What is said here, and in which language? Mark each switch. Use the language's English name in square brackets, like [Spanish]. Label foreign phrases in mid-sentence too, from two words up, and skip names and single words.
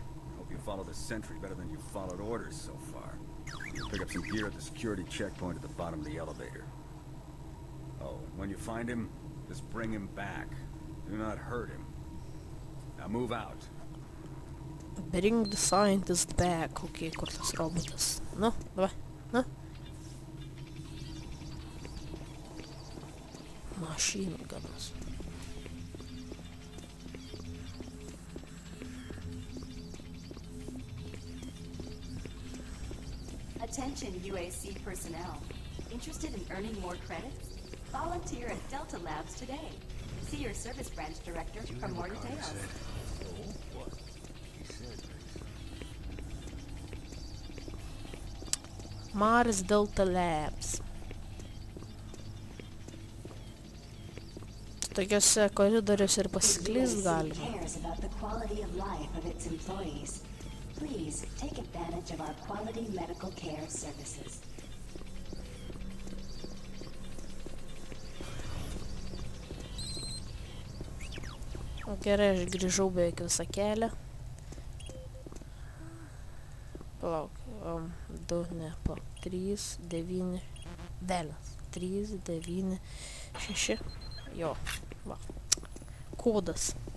[English] Hope you follow the sentry better than you've followed orders so far. Pick up some gear at the security checkpoint at the bottom of the elevator. Oh, and when you find him, just bring him back. Do not hurt him. Now move out. Bring the scientist back. [Lithuanian] Okay, kur tas robotas? Nu, davai, nu. [English] Machine guns. Attention UAC personnel. Interested in earning more credits? Volunteer at Delta Labs today. See your service branch director for more details. Mars Delta Labs. [Lithuanian] Tokiuose koridoriuose ir pasiklyst galima. [English] cares about the quality of life of its employees. Please take advantage of our quality medical care services. [Lithuanian] Gerai, aš grįžau beveik visą kelią. Palauk, 2, ne, palauk, 3, 9, velnas, 3, 9, 6, jo, va, kodas.